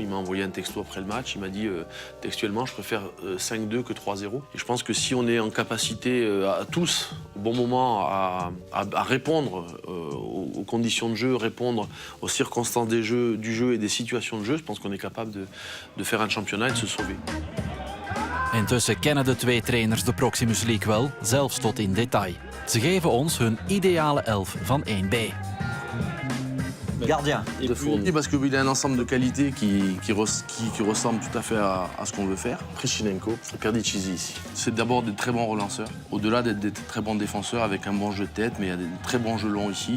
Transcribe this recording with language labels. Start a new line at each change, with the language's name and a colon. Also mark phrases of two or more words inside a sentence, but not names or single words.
French: Il m'a envoyé un texto après le match, il m'a dit textuellement, je préfère 5-2 que 3-0. Et je pense que si on est en capacité à tous, au bon moment, à répondre aux conditions de jeu, répondre aux circonstances du jeu et des situations de jeu, je pense qu'on est capable de faire un championnat et de se sauver.
Dutch: Intussen kennen de twee trainers de Proximus League wel, zelfs tot in detail. Ze geven ons hun ideale 11 van 1B.
French: Gardien. De Fournier, parce qu'il a un ensemble de qualités qui ressemble tout à fait à ce qu'on veut faire. Krichinenko et Perdicizi ici. C'est d'abord des très bons relanceurs, au-delà d'être des très bons défenseurs avec un bon jeu de tête, mais il y a des très bons jeux longs ici.